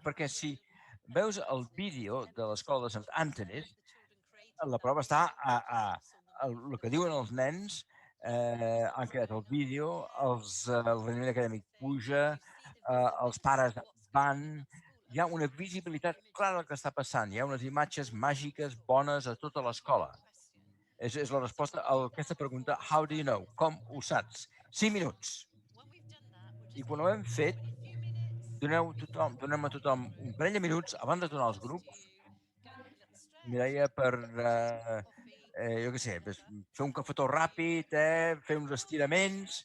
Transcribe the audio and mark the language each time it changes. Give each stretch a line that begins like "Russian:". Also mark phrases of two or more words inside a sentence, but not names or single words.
Catalan: Perquè si veus el vídeo de l'escola de Sant Anthony's, la prova està el que diuen els nens, han creat el vídeo, el rendiment acadèmic puja, els pares van, hi ha una visibilitat clara del que està passant, hi ha unes imatges màgiques bones a tota l'escola. És la resposta a aquesta pregunta,
English: how do you know?
Catalan: Com ho saps? 5 minuts. I quan ho hem fet, donem a tothom un parell de minuts abans de tornar als grups, Mireia, per, jo què sé, fer un cafetó ràpid, fer uns estiraments.